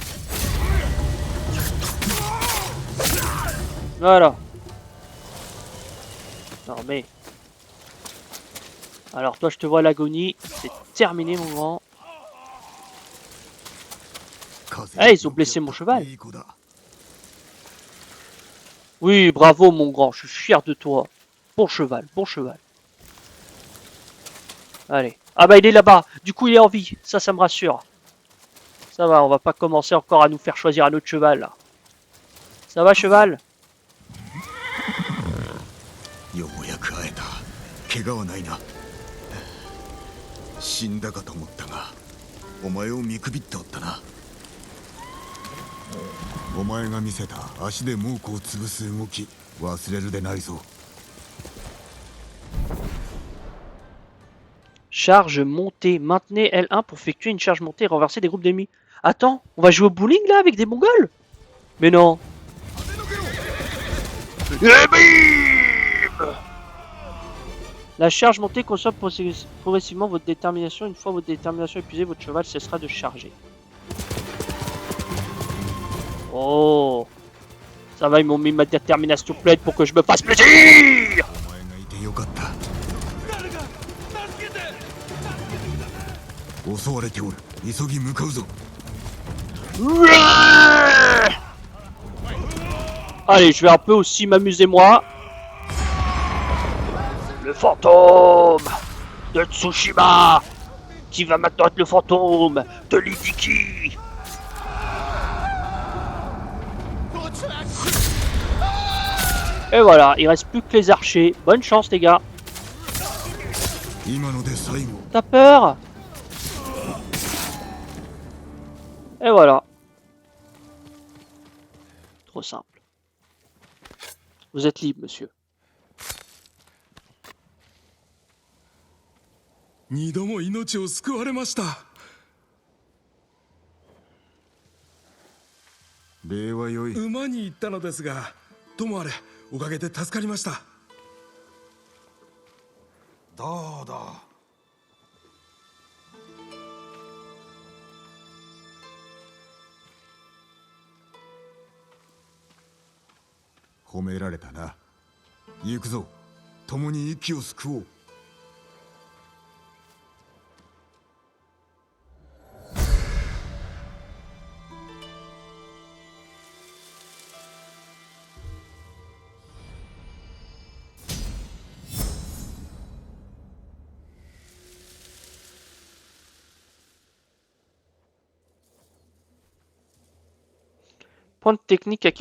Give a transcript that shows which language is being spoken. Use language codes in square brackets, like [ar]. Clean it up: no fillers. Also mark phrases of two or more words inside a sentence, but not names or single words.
[fr] Voilà. Non mais... Alors toi je te vois à l'agonie. C'est terminé mon grand. Ah ils ont blessé mon cheval. [ja] いい子だ。 [fr] Oui bravo mon grand, je suis fier de toi. Bon cheval, bon cheval. Allez. Ah bah il est là-bas. Du coup il est en vie. Ça me rassure. Ça va, on va pas commencer encore à nous faire choisir un autre cheval là. Ça va cheval? [ja] ようやく会えた。怪我はないな。死んだかと思ったが、お前を見くびっておったな。お前が見せた足で猛虎を潰す動き、忘れるでないぞ。 [fr] Charge montée. Maintenez L1 pour effectuer une charge montée et renverser des groupes d'ennemis. Attends, on va jouer au bowling là avec des mongols? Mais non. Et bim! La charge montée consomme progressivement votre détermination. Une fois votre détermination épuisée, votre cheval cessera de charger. Oh. Ça va, ils m'ont mis ma détermination pleine pour que je me fasse plaisir. [ja] お前がいてよかった。襲われておる。急ぎ向かうぞ。 [fr] Allez, je vais un peu aussi m'amuser moi. Le fantôme de Tsushima qui va maintenant être le fantôme de Lidiki. Et voilà, il reste plus que les archers. Bonne chance les gars. [ja] 今ので最後。 [fr] T'as peur? Et voilà. Trop simple. Vous êtes libre, monsieur. [ja] 二度も命を救われました。礼はよい。馬に行ったのですが、ともあれおかげで助かりました。どうだ。褒められたな。行くぞ。共に息を救おう。 [fr] Point de technique acquis.